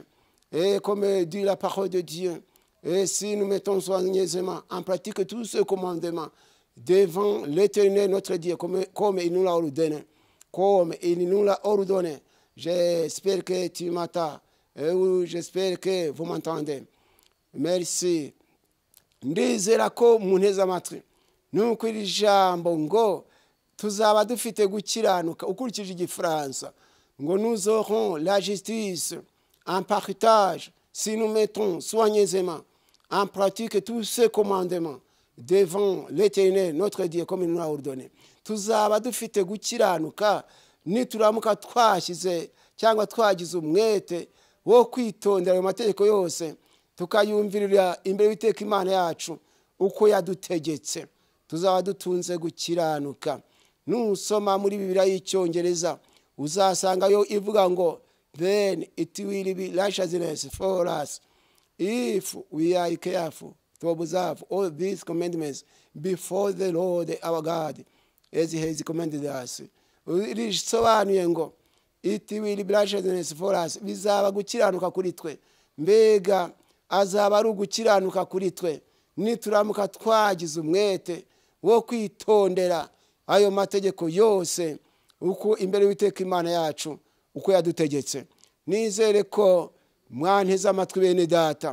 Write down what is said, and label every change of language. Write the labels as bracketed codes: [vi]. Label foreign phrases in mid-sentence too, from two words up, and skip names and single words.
[fr] Et comme dit la parole de Dieu, et si nous mettons soigneusement en pratique tous ces commandements devant l'Éternel notre Dieu, comme il nous l'a ordonné, j'espère que tu m'entends, j'espère que vous m'entendez. Merci. [rw] Ndizera ko munteze amatwi. Nuko iri jambo ngo tuzaba dufite gukiranuka ukurikije Igifaransa ngo [fr] nous aurons la justice en partage si nous mettons soigneusement en pratique tous ces commandements devant l'Éternel notre Dieu comme il nous l'a ordonné. [rw] Tuzaba dufite gukiranuka nituramuka twashyize cyangwa twagize umwete wo kwitondera ayo mategeko yose tukayumvirira imbere y'Uwiteka Imana yacu uko yadutegetse. Tuzaba dutunze gukiranuka. Nusoma muri Bibiliya y'Icyongereza uzasangayo ivuga ngo [en] then it will be righteousness for us if we are careful to observe all these commandments before the Lord our God as he has commanded us. [rw] Risobanuye ngo [en] it will be righteousness for us, [rw] bizaba gukiranuka kuri twe. Mbega azaba ari gukiranuka kuri twe nituramuka twagize umwete wo kwitondera ayo mategeko yose uko imbere y'Uwiteka Imana yacu uko yadutegetse. Nizere ko mwanteze amatwi bene data.